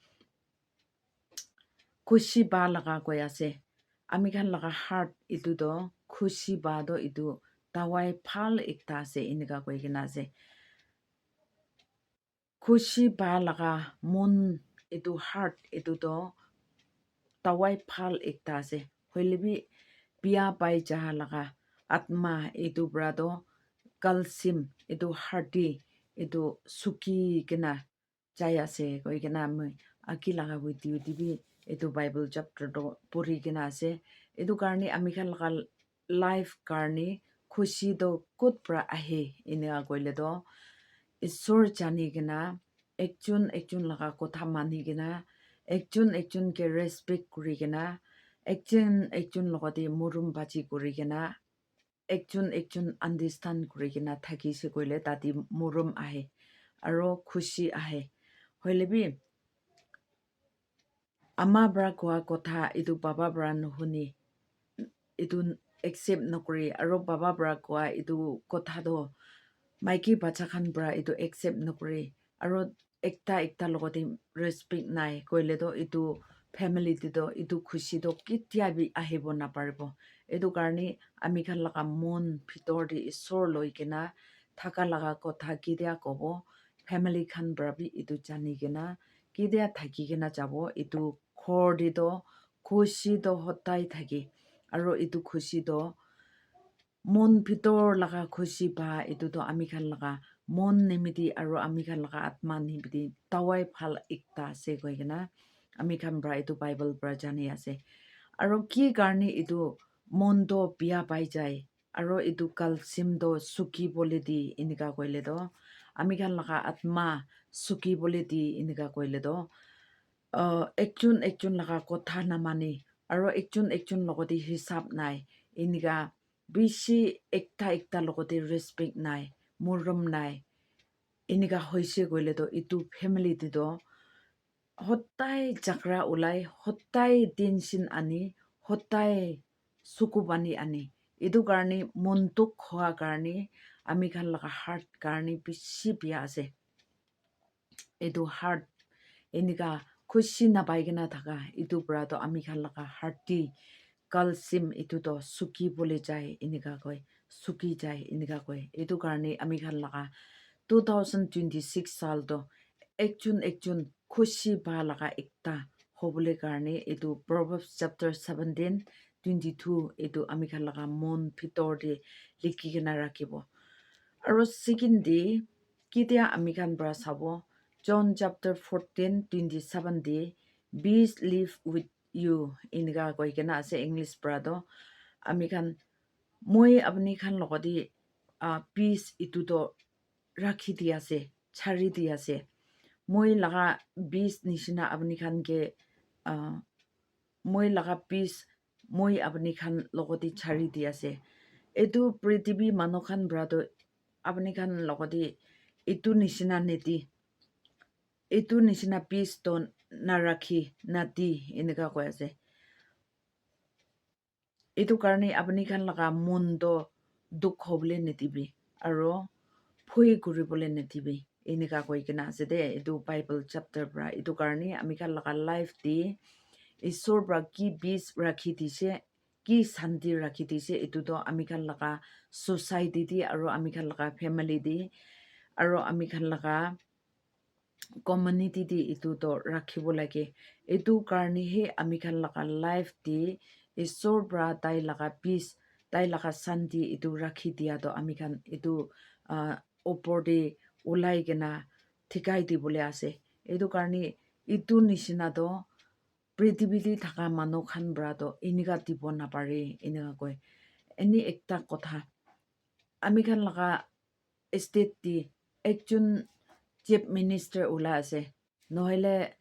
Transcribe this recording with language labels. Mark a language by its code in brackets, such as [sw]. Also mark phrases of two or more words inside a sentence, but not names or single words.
[nag] khushi ba laga koi ase ami khan laga heart itu do khushi ba do itu tawai phal ekta ase inika koi kena ase khushi ba laga mon itu heart itu do tawai phal ekta ase hoilebi pia pai jaha laga atma itu brado kalsim itu hearty itu suki kena chai ase koi kena moi aki laga video dibi itu [en] Bible chapter [nag] do puri kena ase itu karni ami khan laga life karni khushi do kut pra ahe inika koile do isor jani kena ekjun laga kotha mani kena ekjun ke respect kuri kena ekjun logati murum baji kuri kena ekjun understand kuri kena thaki se koile tati murum ahe aro khushi ahe hoilebi ama bra kwa kotha itu baba bra nuhuni itu accept nokri aro baba bra kwa itu kotha do maiki bacha khan bra itu accept nokri aro ekta logoti respect nai koile do itu family ti do itu khushi do kitya bi ahibo na paribo edu karni ami khan laga mon bhitor di isor loi kena thaka laga kotha kidya kobo family khan bra bi itu jani kena kidya thaki kena jabo itu khor di do khushi do hotai thaki aro itu khushi do mon bhitor laga khushi ba itu to ami khan laga mon nimiti aro ami khan laga atma nimiti tawai phal ekta ase koi kena ami khan bra itu bible bra jani ase aro ki karni itu mon do pia pai jai aro itu kalsim do suki bole di inika koile do ami khan laga atma suki bole di inika koile do ekchun laga kotha namani aro ekchun logoti hisab nai inika bishi ekta logoti respect nai murum nai inika hoise koile do itu family ti do hotai chakra ulai hotai tension ani hotai sukubani ani itu karni montuk khoa karni ami khan laga heart karni bishi pia ase itu heart enika khushi na paigena thaka itu pra to ami khan laga heart ti kalsim itu to suki bole jai enika koi suki jai enika koi itu karni ami khan laga 2026 sal to ekchun khushi ba laga ekta hobole karni itu Proverbs chapter 17:22 itu ami khan laga mon bhitor de likhi kena rakhibo aro [en] second day [nag] kitia ami khan bra sabo John chapter 14:27 de [en] bees live with you [nag] inga koi kena ase English bra do ami khan moi apni khan logodi peace itu to rakhi di ase chari di ase moi laga bees nishina apni khan ke moi laga peace moi apni khan logodi chari di ase etu prithibi manu khan bra do apni khan logodi itu nishina neti itu nishina peace to narakhi nati enika koi ase itu karni apni khan laga mon do dukh hobole netibi aro phui kuribole netibi enika koi kena ase de itu [en] bible chapter [nag] bra itu karni ami khan laga life di isor bra ki peace rakhi dise ki shanti rakhi dise itu to ami khan laga society di aro ami khan laga family di aro ami khan laga community di itu to rakhibo lage itu karni he ami khan laga life di isor bra tai laga peace tai laga shanti itu rakhi dia to ami khan itu opor de ulai gena thikai di bole ase itu karni itu nishina do prithibidi thaka manu khan bra to inika tipo na pare inika koi any ekta kotha ami khan laga state di ekjun [en] chief minister [nag] ula ase nohile